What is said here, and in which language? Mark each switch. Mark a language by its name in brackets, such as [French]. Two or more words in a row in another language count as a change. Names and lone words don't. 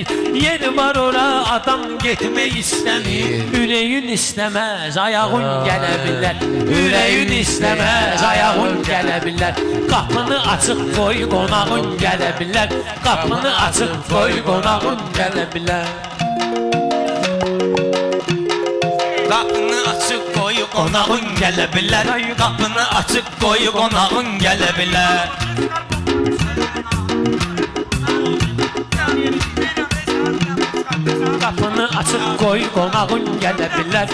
[Turkish] Yeri var ora adam gitmeyi istemir. Yüreğin istemez ayağın gelebilir. Yüreğin istemez ayağın gelebilir. Kapını açık koy konağın gelebilir. Kapını açık koy konağın gelebilir. [Azerbaijani] Qapını açıq qoy qonağın gələ bilər. Qapını açıq qoy qonağın gələ bilər. Qapını açıq qoy qonağın gələ bilər.